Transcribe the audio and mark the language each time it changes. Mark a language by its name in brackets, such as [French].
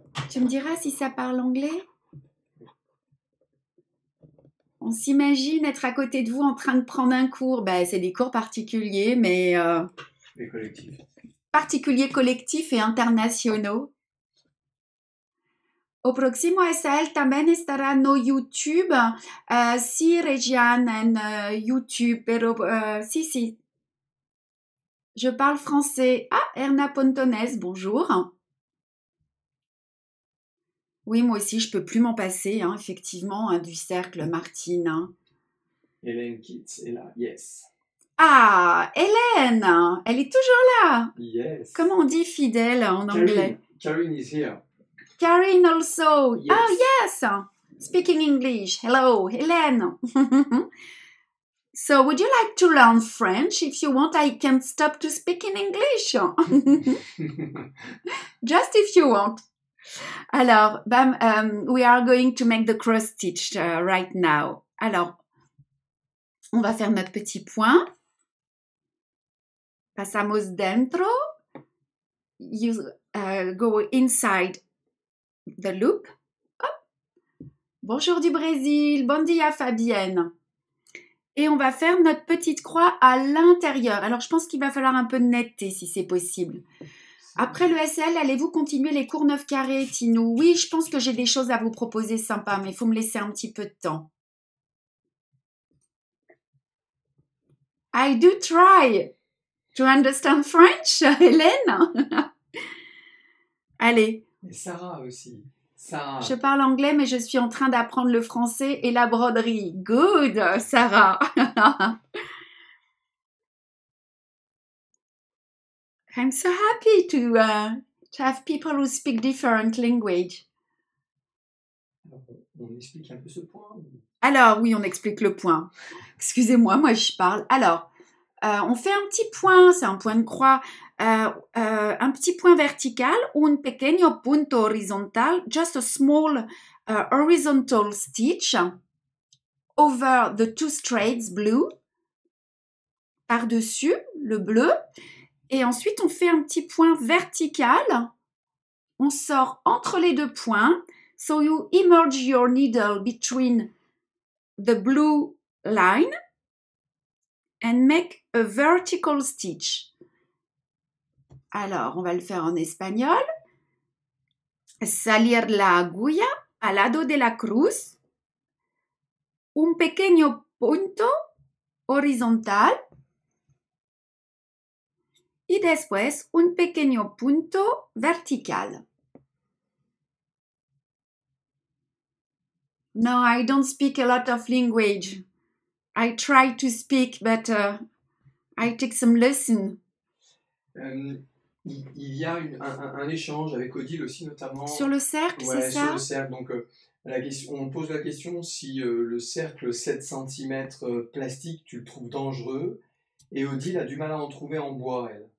[French] Tu me diras si ça parle anglais? On s'imagine être à côté de vous en train de prendre un cours. Ben, c'est des cours particuliers, mais Et collectifs. Particuliers, collectifs et internationaux. [Portuguese] O próximo [Spanish] a él también estará no YouTube. Sí, Regiane, en YouTube, pero sí. [French] Je parle français. Ah, Erna Pontones, bonjour. Oui, moi aussi, je peux plus m'en passer, hein, effectivement, hein, du cercle, Martine. Hein. Hélène Kitts est là, yes. Ah, Hélène, elle est toujours là. [English] Yes. [French] Comment on dit fidèle en anglais? [English] Karine is here. Karine also. Yes. Oh, yes. Speaking English. Hello, Hélène. So, would you like to learn French? If you want, I can stop to speak in English. Just if you want. [French] Alors, [English] we are going to make the cross stitch right now. [French] Alors, on va faire notre petit point. [Spanish] Pasamos dentro. [French] You go inside the loop. Hop. Bonjour du Brésil. [Portuguese] Bon dia [French] Fabienne. Et on va faire notre petite croix à l'intérieur. Alors, je pense qu'il va falloir un peu de netteté si c'est possible. Après le SL, allez-vous continuer les cours 9 carrés, Tinou? Oui, je pense que j'ai des choses à vous proposer sympas, mais il faut me laisser un petit peu de temps. [English] I do try to understand French, Hélène. [French] Allez. Et Sarah aussi. Sarah. Je parle anglais, mais je suis en train d'apprendre le français et la broderie. [English] Good, Sarah. I'm so happy to have people who speak different language. [French] On explique un peu ce point. Alors, oui, on explique le point. Excusez-moi, moi je parle. Alors, On fait un petit point, c'est un point de croix, un petit point vertical, [Spanish] un pequeño punto horizontal, [English] just a small horizontal stitch over the two straights blue, [French] par-dessus le bleu, et ensuite on fait un petit point vertical, on sort entre les deux points, [English] so you immerse your needle between the blue line and make a vertical stitch. [French] Alors, on va le faire en espagnol. [Spanish] Salir la agulla al lado de la cruz, un pequeño punto horizontal y después un pequeño punto vertical. [English] No, I don't speak a lot of language. I try to speak, but I take some lesson. [French] Il y a un échange avec Odile aussi, notamment. Sur le cercle, ouais, c'est ça? Sur le cercle. Donc, on pose la question si le cercle 7 cm plastique, tu le trouves dangereux. Et Odile a du mal à en trouver en bois, elle.